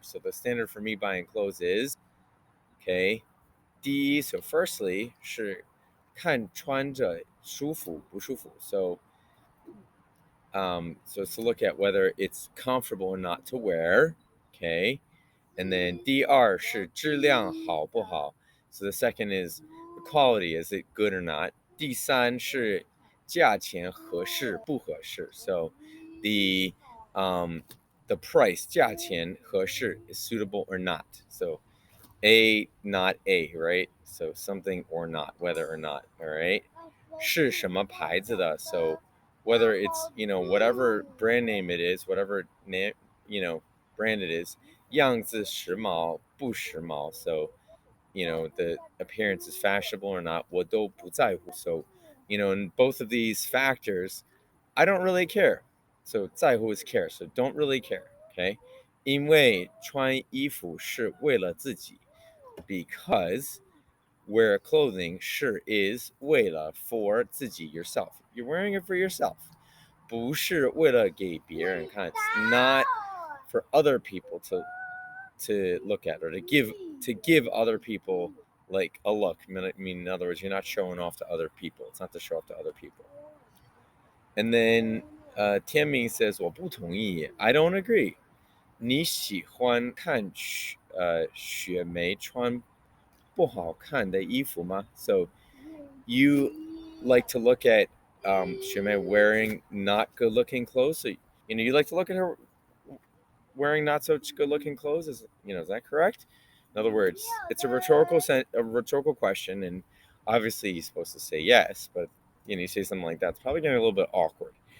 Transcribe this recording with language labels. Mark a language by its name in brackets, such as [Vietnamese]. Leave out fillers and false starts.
[English] So the standard for me buying clothes is, okay, 第一, so firstly [Chinese] 是看穿着舒服不舒服. [English] So it's to look at whether it's comfortable or not to wear, okay? And then [Chinese] 第二是质量好不好. [English] So the second is the quality, is it good or not? [Chinese] 第三是价钱合适不合适. [English] So the price, 价钱合适 is suitable or not. So A, not A, right? So something or not, whether or not, all right? [Chinese] 是什么牌子的? [English] So whether it's, whatever brand name it is, whatever name, brand it is, [Chinese] 样子时髦不时髦. [English] So, the appearance is fashionable or not, [Chinese] 我都不在乎. [English] So, in both of these factors, I don't really care. So 在乎 is care. So don't really care. Okay. [Chinese] 因为穿衣服是为了自己. [English] Because wear clothing 是 is 为了 for 自己 yourself. You're wearing it for yourself. [Chinese] 不是为了给别人看. [English] It's not for other people to look at, or to give other people like a look. I mean, in other words, you're not showing off to other people. It's not to show off to other people. And then Tianming says, [Chinese] 我不同意. [English] I don't agree. [Chinese] 你喜欢看雪梅穿不好看的衣服吗? [English] So you like to look at Xue Mei wearing not good looking clothes. So you like to look at her wearing not so good looking clothes. Is that correct? In other words, it's a rhetorical question, and obviously he's supposed to say yes, but you say something like that, it's probably getting a little bit awkward.